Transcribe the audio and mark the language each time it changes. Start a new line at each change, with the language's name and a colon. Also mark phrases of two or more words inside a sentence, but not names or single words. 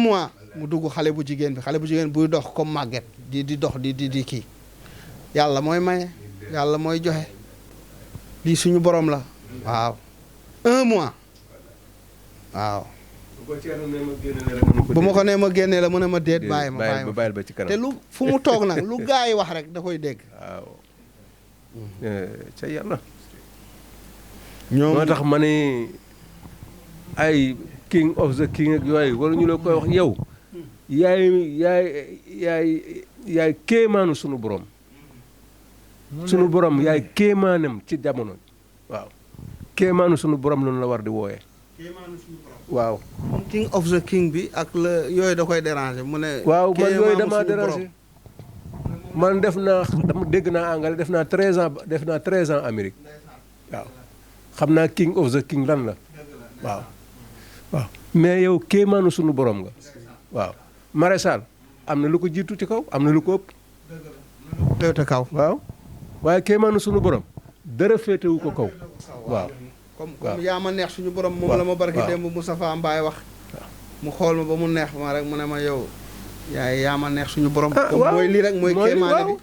Wolof: mois mu dugg xale bu jigéen buy dox comme màgget di dox di kii yàlla mooy maye yàlla mooy joxe lii suñu borom la waaw 1 mois waaw bu ma ko nee ma génnee la mu ne ma déet bàyyi ma ba ci kanam te lu fu mu toog nag lu gaa yi wax rek da koy dégg waaw ca yàlla ñoom moo tax ma ne ay
English: king of the king
Wolof: ak yooyu waruñu la koy wax yow yaay kéemaanu sunu borom yaay kéemaanam ci jamono waaw kéemaanu sunu borom lañu la war di wooyee waaw
English: king of the king
Wolof: bi ak la yooyu da koy déranger mu ne waaw man yooyu dama déranger man dégg naa anglais def naa 13 ans Amérique waaw xam naa
English: king of the king
Wolof: lan la waaw mais yow kéemaanu sunu borom nga waaw maréchal am na lu ko jiitu ci kaw am na lu ko ëpp féete kaw waaw waaye kéemaanu sunu borom dara féetewu ko kaw waaw comme yaa ma neex suñu borom moom la ma barki démb Moustapha Mbaye wax mu xool ma ba mu neex ma rek mu ne ma yow yaa ma neex suñu borom comme mooy lii rek mooy kéemaane bi